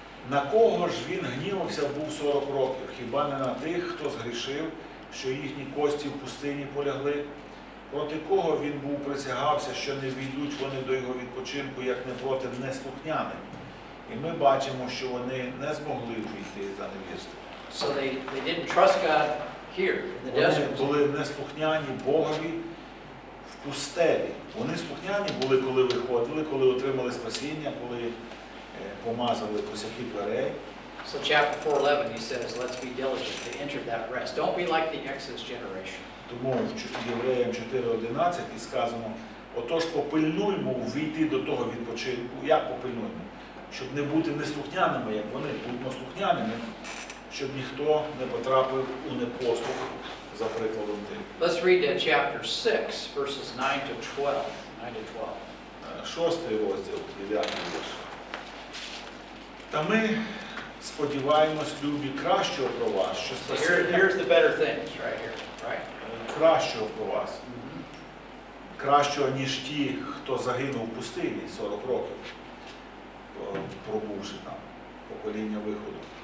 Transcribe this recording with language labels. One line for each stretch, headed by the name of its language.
Ukrainian: На кого ж він гнівався був 40 років? Хіба не на тих, хто згрішив, що їхні кості в пустині полягли? Проти кого він був присягався, що не війдуть вони до його відпочинку, як не проти неслухняних? І ми бачимо, що вони не змогли війти за невістою.
English: So they didn't trust God here in the
Ukrainian: Вони
English: desert.
Ukrainian: були неслухняні Богові в пустелі. Вони слухняні були, коли виходили, коли отримали спасіння, коли помазали косяки дверей.
English: So chapter 4:11 he says, let's be diligent to enter that rest. Don't be like the Exodus generation.
Ukrainian: Тому в Євреям 4:11 і сказано, отож попильнуймо війти до того відпочинку. Як попильнуймо? Щоб не бути неслухняними, як вони, будьмо слухняними, щоб ніхто не потрапив у непослух, за прикладом тих.
English: Let's read chapter 6, verses 9 to 12. 9 to 12.
Ukrainian: 6 розділ, 9 вірш. Та ми сподіваємось, любі, кращого про вас, що
English: So
Ukrainian: спасіння
English: here's the better things right here, right?
Ukrainian: кращого про вас. Кращого, ніж ті, хто загинув в пустині 40 років, пробувши там покоління виходу.